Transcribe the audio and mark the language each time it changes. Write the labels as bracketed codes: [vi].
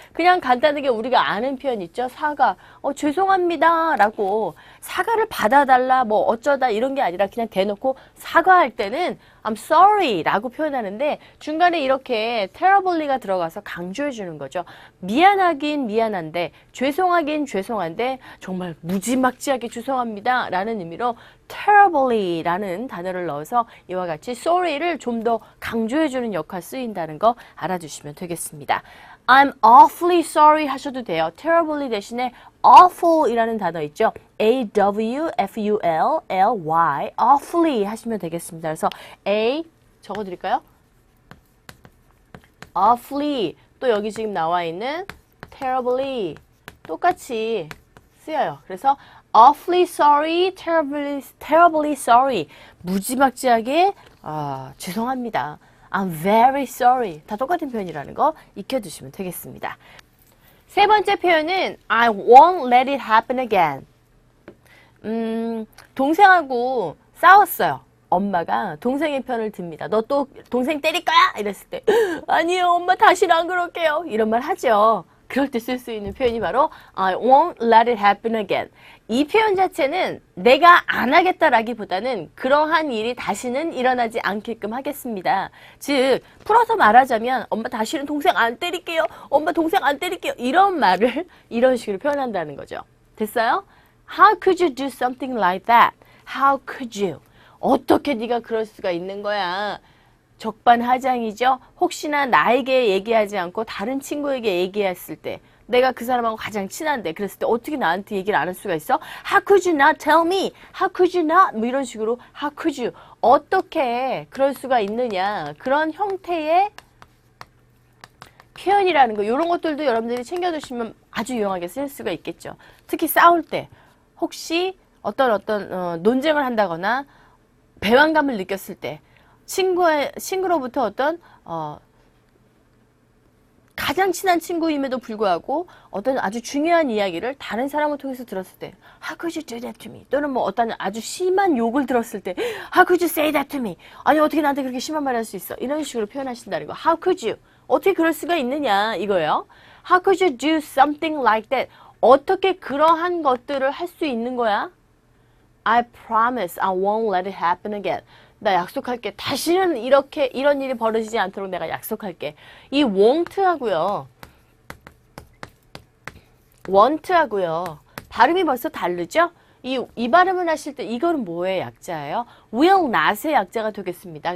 [ko] 그냥 간단하게 우리가 아는 표현 있죠. 사과, 죄송합니다 라고 사과를 받아달라 뭐 어쩌다 이런 게 아니라 그냥 대놓고 사과할 때는 I'm sorry 라고 표현하는데 중간에 이렇게 terribly가 들어가서 강조해 주는 거죠. 미안하긴 미안한데 죄송하긴 죄송한데 정말 무지막지하게 죄송합니다 라는 의미로 terribly 라는 단어를 넣어서 이와 같이 sorry를 좀 더 강조해 주는 역할 쓰인다는 거 알아두시면 되겠습니다. [en] I'm awfully sorry [ko] 하셔도 돼요. terribly 대신에 awful 이라는 단어 있죠. A-W-F-U-L-L-Y awfully 하시면 되겠습니다. 그래서 A 적어드릴까요? awfully 또 여기 지금 나와 있는 terribly 똑같이 쓰여요. 그래서 awfully sorry, terribly sorry 무지막지하게 죄송합니다. [en] I'm very sorry [ko] 다 똑같은 표현이라는 거 익혀두시면 되겠습니다. 세 번째 표현은 [en] I won't let it happen again. [ko] 동생하고 싸웠어요. 엄마가 동생의 편을 듭니다. 너 또 동생 때릴 거야? 이랬을 때 아니요 엄마 다시는 안 그럴게요. 이런 말 하죠. 그럴 때 쓸 수 있는 표현이 바로 [en] I won't let it happen again. [ko] 이 표현 자체는 내가 안 하겠다라기보다는 그러한 일이 다시는 일어나지 않게끔 하겠습니다. 즉 풀어서 말하자면 엄마 다시는 동생 안 때릴게요. 엄마 동생 안 때릴게요. 이런 말을 이런 식으로 표현한다는 거죠. 됐어요? [en] How could you do something like that? How could you? [ko] 어떻게 네가 그럴 수가 있는 거야? 적반하장이죠. 혹시나 나에게 얘기하지 않고 다른 친구에게 얘기했을 때 내가 그 사람하고 가장 친한데 그랬을 때 어떻게 나한테 얘기를 안 할 수가 있어? [en] How could you not tell me? How could you not? [ko] 뭐 이런 식으로 [en] How could you? [ko] 어떻게 그럴 수가 있느냐? 그런 형태의 표현이라는 거 이런 것들도 여러분들이 챙겨두시면 아주 유용하게 쓸 수가 있겠죠. 특히 싸울 때 혹시 어떤 논쟁을 한다거나 배반감을 느꼈을 때 친구로부터 어떤 가장 친한 친구임에도 불구하고 어떤 아주 중요한 이야기를 다른 사람을 통해서 들었을 때 [en] How could you do that to me? [ko] 또는 뭐 어떤 아주 심한 욕을 들었을 때 [en] How could you say that to me? [ko] 아니 어떻게 나한테 그렇게 심한 말 할 수 있어? 이런 식으로 표현하신다는 거. [en] How could you? [ko] 어떻게 그럴 수가 있느냐 이거예요. [en] How could you do something like that? [ko] 어떻게 그러한 것들을 할 수 있는 거야? [en] I promise I won't let it happen again. [ko] 나 약속할게. 다시는 이런 일이 벌어지지 않도록 내가 약속할게. 이 won't하고요. want하고요. 발음이 벌써 다르죠? 이 발음을 하실 때 이거는 뭐의 약자예요? will not의 약자가 되겠습니다.